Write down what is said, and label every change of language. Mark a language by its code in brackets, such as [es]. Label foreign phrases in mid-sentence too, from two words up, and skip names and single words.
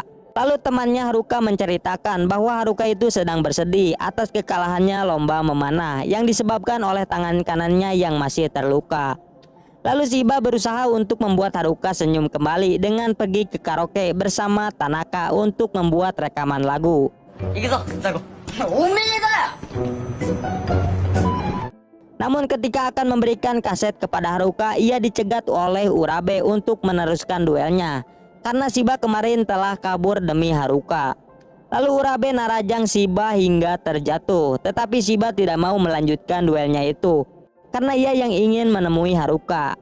[id] Lalu temannya Haruka menceritakan bahwa Haruka itu sedang bersedih atas kekalahannya lomba memanah yang disebabkan oleh tangan kanannya yang masih terluka. Lalu Shiba berusaha untuk membuat Haruka senyum kembali dengan pergi ke karaoke bersama Tanaka untuk membuat rekaman lagu. [ja] 行くぞザコおめえだよ [id] Namun ketika akan memberikan kaset kepada Haruka, ia dicegat oleh Urabe untuk meneruskan duelnya karena Shiba kemarin telah kabur demi Haruka. Lalu Urabe narajang Shiba hingga terjatuh, tetapi Shiba tidak mau melanjutkan duelnya itu karena ia yang ingin menemui Haruka.